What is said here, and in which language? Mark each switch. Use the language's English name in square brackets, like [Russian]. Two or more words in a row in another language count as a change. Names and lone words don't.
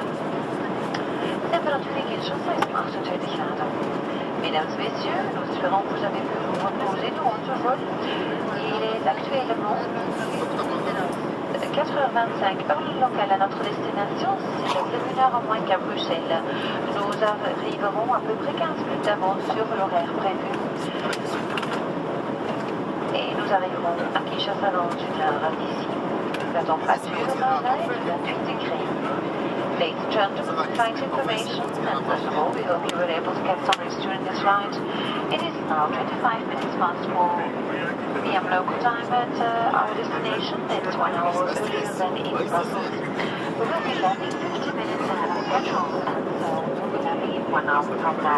[Dutch] De temperatuur in Kinshasa is 28 graden. [French] Mesdames, Messieurs, nous espérons que vous avez pu vous reposer de votre vol. Il est actuellement 4h25 heure locale à notre destination, c'est 1h en moins qu'à Bruxelles. Nous arriverons à peu près 15 minutes d'avance sur l'horaire prévu. Et nous arriverons à Kinshasa dans 1 heure d'ici. La température est 28 degrés. [English] Ladies and gentlemen, flight information, and first of all, we hope you were able to get some rest during this flight. It is now 25 minutes past 4 p.m. local time at our destination. It's 1 hour earlier than in Brussels. We will be landing 50 minutes ahead of schedule, and so we'll be landing in 1 hour from now.